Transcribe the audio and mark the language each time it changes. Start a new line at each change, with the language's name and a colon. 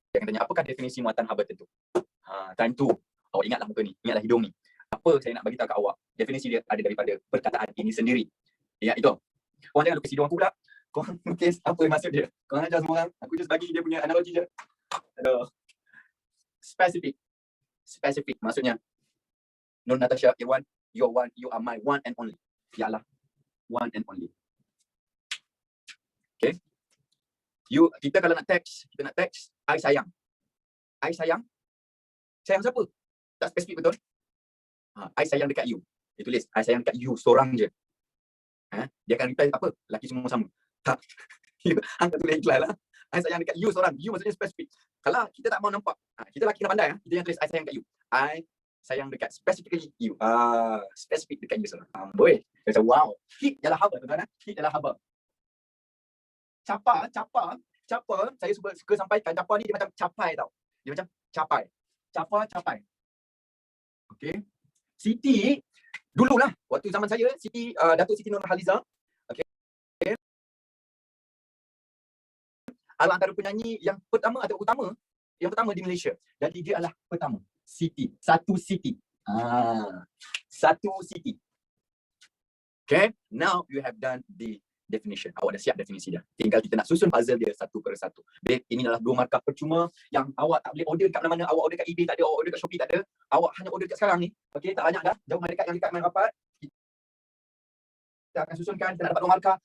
Malay: Dia akan tanya, apakah definisi muatan haba tentu? Time tu, awak ingatlah muka ni. Ingatlah hidung ni. Apa saya nak bagi tahu kat awak? Definisi dia ada daripada perkataan ini sendiri. Ya, itu. Korang jangan lukis hidung aku pula. Korang lukis apa maksud dia. Korang ajar semua orang. Aku just bagi dia punya analogi je.
English: Aduh. Specific. Specific.
Malay: Maksudnya, Nur Natasha, Irwan,
English: you are my one and only. Ya Allah. One and only.
Malay: Okay. Kita kalau nak text, I sayang. I sayang. Sayang siapa? Tak spesifik betul. I sayang dekat you. Dia tulis, I sayang dekat you seorang je. Dia akan reply apa? Laki semua sama. Tak. Angkat tulis iklan lah. I sayang dekat you seorang. You maksudnya spesifik. Kalau kita tak mau nampak, kita laki kena pandai. Kita yang tulis I sayang dekat you. I sayang dekat specifically you. Spesifik dekat you seorang. Boy. Macam wow. Heat ialah haba, tuan-tuan. Heat ialah haba. Capa, saya suka sampaikan, capa ni dia macam capai tau. Dia macam capai. Okey. Siti, dululah, waktu zaman saya, Datuk Siti Nurhaliza, okey. Adalah antara penyanyi yang pertama atau utama, yang pertama di Malaysia. Jadi dia adalah pertama. Siti, satu Siti. Satu Siti.
English: Okay, now you have done the definition.
Malay: Awak dah siap definisi dia. Tinggal kita nak susun puzzle dia satu per satu. Babe, ini adalah 2 markah percuma yang awak tak boleh order kat mana-mana. Awak order kat eBay tak ada, awak order kat Shopee tak ada. Awak hanya order kat sekarang ni. Okey, tak banyak dah. Jauh dekat yang dekat main rapat. Kita akan susunkan, kita nak dapat 2 markah.